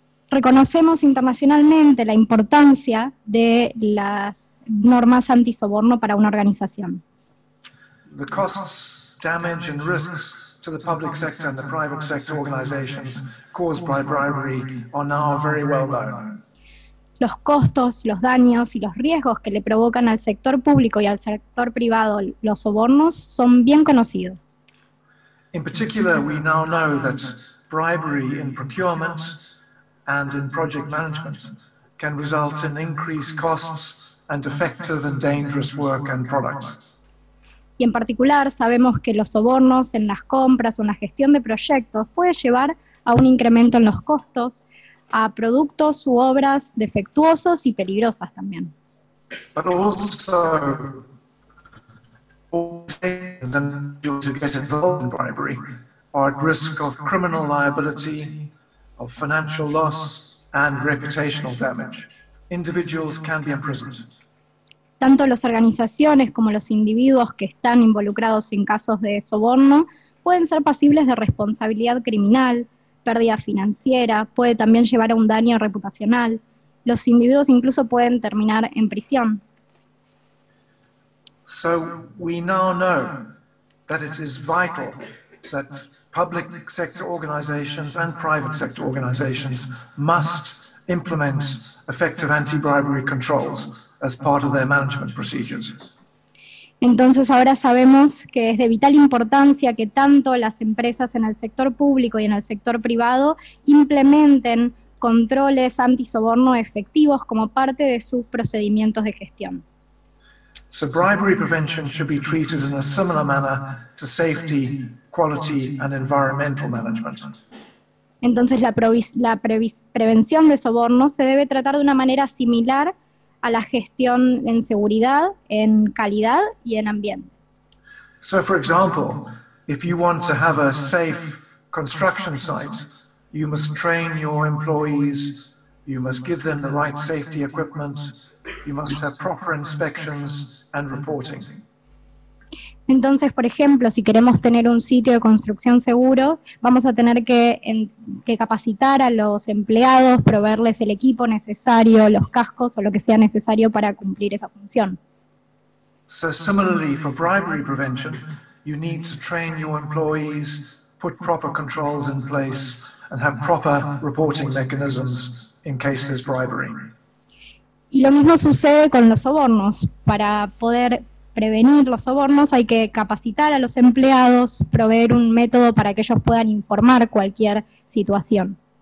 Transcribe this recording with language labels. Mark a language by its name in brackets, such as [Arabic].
[Spanish] Reconocemos internacionalmente la importancia de las normas antisoborno para una organización. [English] The costs, damage and risks to the public sector and the private sector organizations caused by bribery are now very well known. [Spanish] Los costos, los daños y los riesgos que le provocan al sector público y al sector privado los sobornos son bien conocidos. [English] In particular, we now know that bribery in procurement and in project management can result in increased costs and defective and dangerous work and products. [Spanish] Y en particular sabemos que los sobornos en las compras o en la gestión de proyectos puede llevar a un incremento en los costos, a productos u obras defectuosos y peligrosas también. [English] But also, organizations and individuals who get involved in bribery are at risk of criminal liability, of financial loss, and reputational damage. Individuals can be imprisoned. [Spanish] Tanto las organizaciones como los individuos que están involucrados en casos de soborno pueden ser pasibles de responsabilidad criminal, pérdida financiera, puede también llevar a un daño reputacional. Los individuos incluso pueden terminar en prisión. [English] So we now know that it is vital that public sector organizations and private sector organizations must implement effective anti-bribery controls as part of their management procedures. [Spanish] Entonces ahora sabemos que es de vital importancia que tanto las empresas en el sector público y en el sector privado implementen controles antisoborno efectivos como parte de sus procedimientos de gestión. [English] So bribery prevention should be treated in a similar manner to safety, quality and environmental management. [Spanish] Entonces prevención de sobornos se debe tratar de una manera similar a la gestión en seguridad, en calidad y en ambiente. [English] So, for example, if you want to have a safe construction site, you must train your employees, you must give them the right safety equipment, you must have proper inspections and reporting. [Spanish] Entonces, por ejemplo, si queremos tener un sitio de construcción seguro, vamos a tener que capacitar a los empleados, proveerles el equipo necesario, los cascos o lo que sea necesario para cumplir esa función. [English] So similarly, for bribery prevention, you need to train your employees, put proper controls in place, and have proper reporting mechanisms in case there's bribery. [Spanish] Y lo mismo sucede con los sobornos. Para poder prevenir los sobornos hay que capacitar a los empleados, proveer un método para que ellos puedan informar cualquier situación.